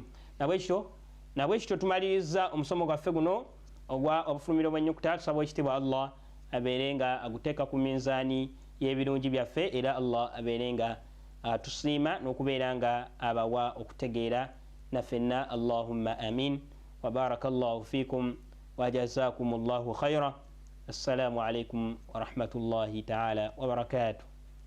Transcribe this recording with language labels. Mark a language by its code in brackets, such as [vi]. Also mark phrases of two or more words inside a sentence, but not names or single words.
[lg] Nabwekityo tumaliriza omusomo gwaffe guno ogwa obufulumiro bw'ennyukuta. Tusaba ekitiibwa Allah abeere nga aguteeka ku minzaani y'ebirungi byaffe era Allah abeere nga tusiima n'okubeera nga abawa okutegeera nafenna. [ar] اللهم آمين وبارك الله فيكم وجزاكم الله خيرا. السلام عليكم ورحمة الله تعالى وبركاته.